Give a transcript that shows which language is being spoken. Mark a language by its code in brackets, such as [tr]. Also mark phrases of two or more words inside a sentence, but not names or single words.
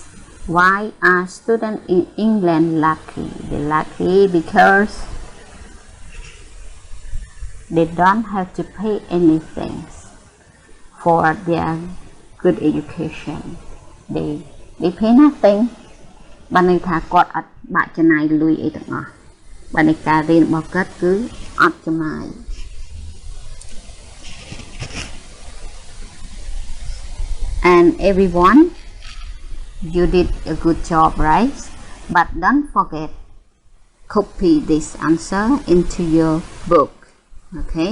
[en] Why are students in England lucky? They're lucky because they don't have to pay anything for their good education. They pay nothing. [km] បានន័យថាគាត់អត់បាក់ចំណាយលុយអីទាំងអស់បានន័យការរៀនរបស់គាត់គឺអត់ចំណាយ [en] And everyone, you did a good job, right? But don't forget, copy this answer into your book, okay?